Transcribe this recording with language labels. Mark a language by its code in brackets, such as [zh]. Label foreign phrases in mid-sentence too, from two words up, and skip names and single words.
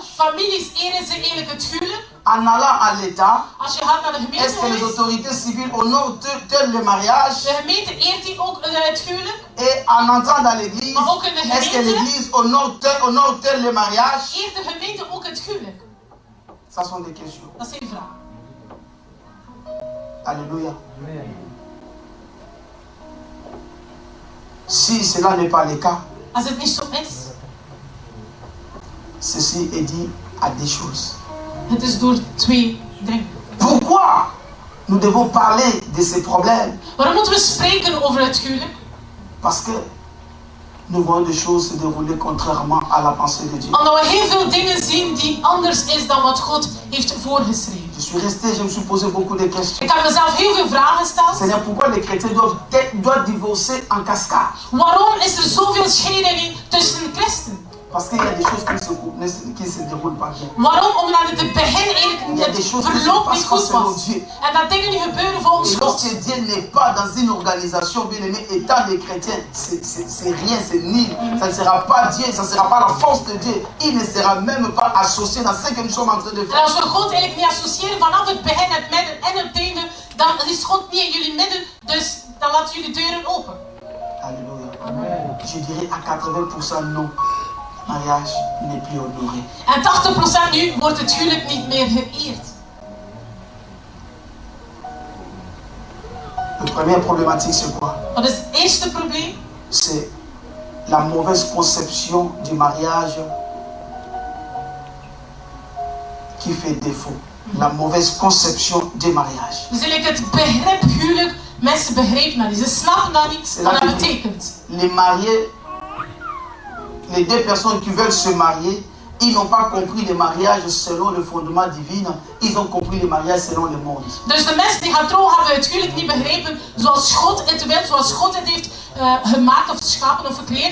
[nl] Families eren ze eigenlijk het huwelijk. [fr] En allant à l'État, [nl] Als je gaat naar de [fr] est-ce que les [nl] gemeente, [fr] autorités civiles honorent-elles le mariage? [nl] de gemeente eert die ook het huwelijk. [fr] Et en entrant dans l'église, [nl] Maar ook in de [fr] est-ce que [nl] gemeente. [fr] l'église honore-t-elle le mariage? [nl] Eert de gemeente ook het huwelijk? [fr] Ça sont des questions. [nl] Dat zijn vragen. [fr] Alléluia. Si cela n'est pas le cas, [nl] Als het niet zo is, [fr] ceci est dit à des choses. [nl] het is door twee dingen. [fr] Pourquoi nous devons parler de ces problèmes? [nl] Waarom moeten we spreken over het huwelijk? [fr] Parce que nous voyons des choses se dérouler contrairement à la pensée de Dieu. [nl] Omdat we heel veel dingen zien die anders is dan wat God heeft voorgeschreven. [fr] Je suis resté, je me suis posé beaucoup de questions. [nl] Ik heb mezelf heel veel vragen gesteld. [fr] Seigneur, pourquoi les chrétiens doivent divorcer en cascade? [nl] Waarom is er zoveel scheidingen tussen christen? [fr] Parce qu'il y a des choses qui se déroulent pas bien. [nl] Waarom? Omdat het het begin [fr] Il y a des [nl] eigenlijk [fr] choses [nl] het [fr] qui se [nl] verloop niet [fr] passent pas [nl] goed [fr] selon [nl] was. [fr] Dieu. [nl] En dat dingen nu gebeuren volgens [fr] Et [nl] God. [fr] lorsque Dieu n'est pas dans une organisation, bien aimé, étant des chrétiens, c'est rien, c'est nul. Ça ne sera pas Dieu, ça ne sera pas la force de Dieu. Il ne sera même pas associé dans ce que nous sommes en train de [nl] En [fr] faire. [nl] als we God eigenlijk niet associëren vanaf het begin, het midden en het einde, dan is God niet in jullie midden, dus dan laat jullie deuren open. [fr] Alléluia. Je dirais à 80% non. Le mariage n'est plus honoré. [nl] En 80% nu wordt het huwelijk niet meer geëerd. [fr] La première problématique, c'est quoi? [nl] Wat is het eerste probleem? [fr] C'est la mauvaise conception du mariage qui fait défaut. La mauvaise conception des mariages. [nl] Dus eigenlijk het begrip huwelijk, mensen begrijpen dat niet. Ze snappen dat niet, wat dat betekent. [fr] Les mariés, les deux personnes qui veulent se marier, ils n'ont pas compris le mariage selon le fondement divin. Ils ont compris le mariage selon le monde. [nl] Dus de mensen die gaan trouwen hebben het huwelijk niet begrepen zoals God het wil, zoals God het heeft gemaakt of geschapen of gecreëerd.